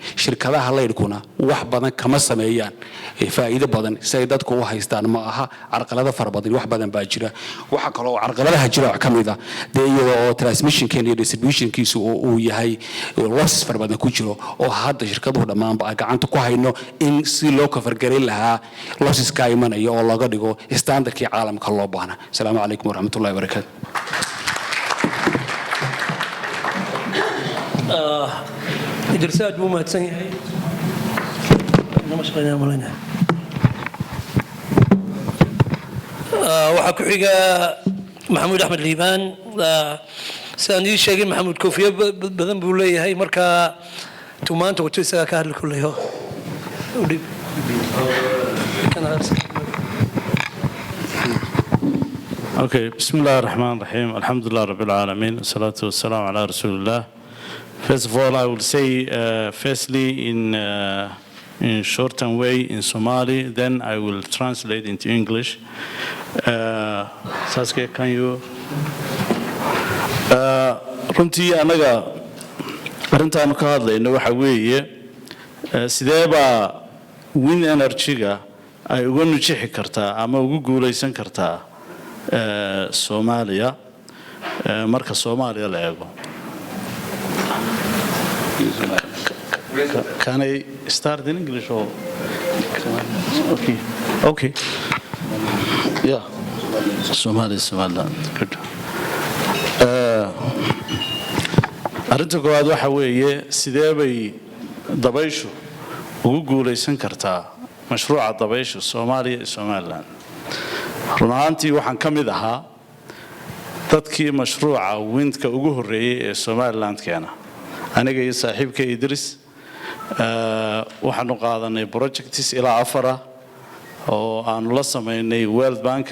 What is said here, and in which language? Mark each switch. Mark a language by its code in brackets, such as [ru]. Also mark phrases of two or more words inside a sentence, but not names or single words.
[so] shirkadaha leeyahay wax badan kama sameeyaan faa'iido badan si ay dadku u haystaan ma aha carqalada fara badan wax badan baa jira waxa kale oo carqaladaha jira kamida iyadoo transmission iyo distribution kiisu uu yahay loss fara badan ku jiro oo hadda shirkaduhu dhamaan ba gacanta ku hayno in si loo ka fargareyn lahaa losses ka imanaya oo laga dhigo standardkii caalamka loo baahna [ar] السلام عليكم ورحمة الله وبركاته درسات مو ما تسني هاي نمشي مالنا [so] waxaa ku xiga maxamuud axmed liibaan sidaan ii sheegay maxamuud koofiyo badan buu leeyahay marka tumaanta wato isagaa ka hadli kuleyo [ar] Okay, بسم الله الرحمن الرحيم. الحمد لله رب العالمين. الصلاة والسلام على رسول الله. [en] First of all, I will say, firstly, in shortened way in Somali, then I will translate into English. Saskia, can you? [so] Runtii anaga arintaan ka hadlayno waxa weeye sidee baa [en] wind energy- [so] ga ay uga nujixi kartaa ama ugu guuleysan kartaa Soomaaliya marka Soomaaliya la eego. [en] Can I start in English or? Okay. Yeah. Somaliland. Good. [so] arrinta koowaad waxa weeye sidee bay dabayshu ugu guulaysan kartaa mashruuca dabayshu Soomaaliya iyo Somaliland run ahaantii waxaan ka mid ahaa dadkii mashruuca windka ugu horeeyay ee Somaliland keena aniga iyo saaxiibka Idris waxaanu qaadanay projects ilaa 4 oo aanu la sameynay World Bank